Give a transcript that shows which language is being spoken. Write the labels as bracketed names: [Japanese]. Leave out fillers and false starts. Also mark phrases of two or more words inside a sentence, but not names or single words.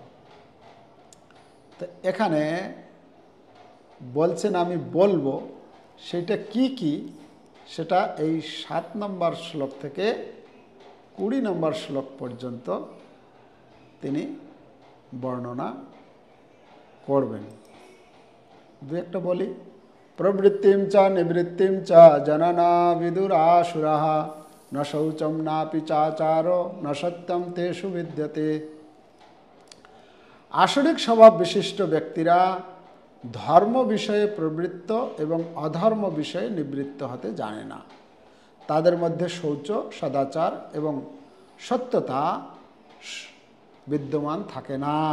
[Bangla] তো এখানে বলছেন আমি বলবো, সেটা কি কি সেটা এই 7 নম্বর শ্লোক থেকে 20 নম্বর শ্লোক পর্যন্ত তিনি বর্ণনা করবেন। দু একটা বলি। [Sanskrit] প্রবৃত্তিম চ নিবৃত্তিম চ জননা বিদুরাসুরাঃ ন শৌচম নাপি চাচারো ন সত্যম তেষু বিদ্যতে। [Bangla] আসরিক স্বভাব বিশিষ্ট ব্যক্তিরা ধর্ম বিষয়ে প্রবৃত্ত এবং অধর্ম বিষয়ে নিবৃত্ত হতে জানে না। তাদের মধ্যে শৌচ, সদাচার এবং সত্যতা বিদ্যমান থাকে না।